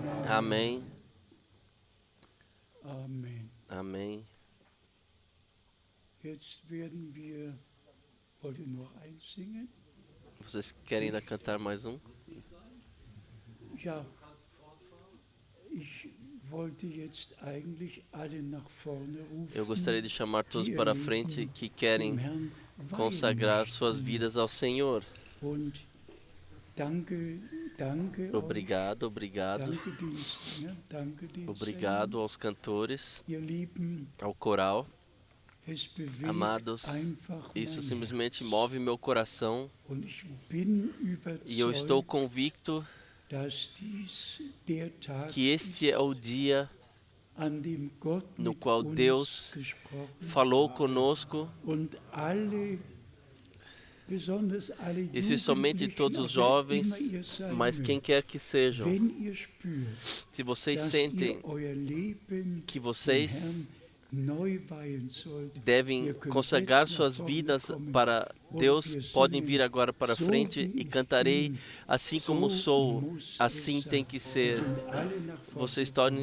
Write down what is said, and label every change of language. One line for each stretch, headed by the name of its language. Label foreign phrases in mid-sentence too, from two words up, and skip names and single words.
Portuguese: Amém.
German: Amen.
Portuguese: Amém.
German: Jetzt werden wir, wollt ihr noch eins singen?
Portuguese: Vocês querem ainda cantar mais um?
German: Ja, ich wollte jetzt eigentlich alle nach vorne rufen.
Portuguese: Eu gostaria de chamar todos para a frente que querem consagrar suas vidas ao Senhor.
German: Und danke, danke.
Portuguese: Obrigado, obrigado.
German: Danke Dienst, ne? Danke Dienst.
Portuguese: Obrigado aos cantores,
German: Ihr Lieben,
Portuguese: ao coral.
German: es bewegt
Portuguese: Amados,
German: einfach
Portuguese: isso
German: mein
Portuguese: simplesmente
German: Herz.
Portuguese: move meu coração
German: Und ich bin
Portuguese: e eu estou
German: überzeugt,
Portuguese: convicto
German: dass dies der Tag
Portuguese: que este é o dia
German: an dem Gott
Portuguese: no
German: mit
Portuguese: qual
German: uns
Portuguese: Deus
German: gesprochen
Portuguese: falou conosco,
German: und alle, besonders alle
Portuguese: e somente
German: Jugendlichen,
Portuguese: todos os
German: auch wer
Portuguese: jovens,
German: immer ihr sein
Portuguese: mas quem
German: mögt,
Portuguese: quer que sejam,
German: wenn ihr spürt,
Portuguese: se vocês
German: dass
Portuguese: sentem
German: ihr euer Leben
Portuguese: que
German: dem
Portuguese: vocês
German: Herrn neu weihen sollt,
Portuguese: devem
German: ihr könnt
Portuguese: consagrar
German: jetzt nach
Portuguese: suas
German: vorne
Portuguese: vidas
German: kommen
Portuguese: para
German: und
Portuguese: Deus,
German: wir
Portuguese: podem
German: singen,
Portuguese: vir agora para
German: so
Portuguese: frente
German: wie
Portuguese: e
German: ich
Portuguese: cantarei
German: bin,
Portuguese: assim
German: so
Portuguese: como sou,
German: muss
Portuguese: assim
German: es
Portuguese: tem
German: sein.
Portuguese: que ser.
German: Und alle nach vorne
Portuguese: Vocês
German: kommen.